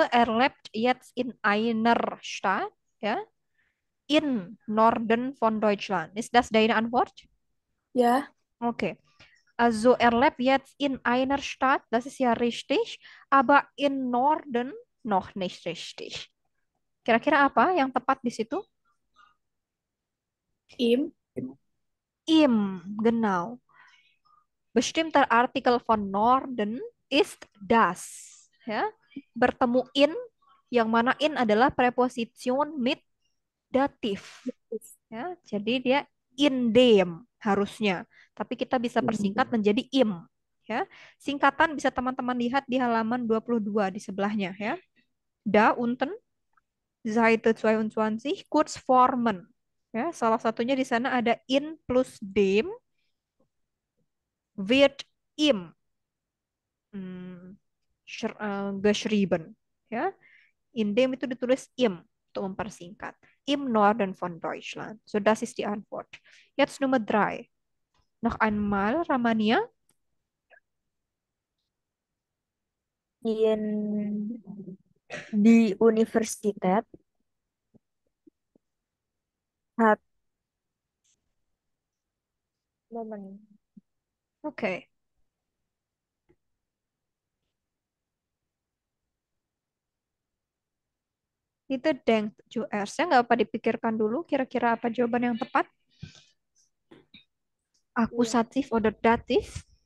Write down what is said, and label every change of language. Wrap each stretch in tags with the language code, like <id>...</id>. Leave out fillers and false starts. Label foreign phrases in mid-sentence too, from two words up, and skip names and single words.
<de>Er lebt jetzt in einer Stadt, ja, in Norden von Deutschland. Ist das deine Antwort? Ja, Okay. Also er lebt jetzt in einer Stadt, das ist ja richtig, aber in Norden noch nicht richtig.</de> <id>Kira-kira apa yang tepat di situ?</id> <de>im Im, genau. Bestimmter Artikel von Norden ist das.</de> <id>Ya, bertemu in, yang mana in adalah preposition</id> <de>mit datif.</de> <id>Ya, jadi dia</id> <de>in dem</de> <id>harusnya. Tapi kita bisa persingkat menjadi im. Ya, singkatan bisa teman-teman lihat di halaman 22 di sebelahnya ya.</id> <de>Da unten Seite 22 Kurzformen.</de> <id>Ya, salah satunya di sana ada</id> <de>in plus dem wird im</de> <id>hmm, geschrieben. Ya,</id> <de>in dem</de> <id>itu ditulis im untuk mempersingkat.</id> <de>Im Norden von Deutschland. So, das ist die Antwort. Jetzt Nummer 3. Noch einmal, Ramania. In di Universität hat Moment. Oke. Itu denkt zuerst.</de> <id>Ya, nggak apa dipikirkan dulu kira-kira apa jawaban yang tepat. Iya.</id> <de>Akusatif oder datif.</de>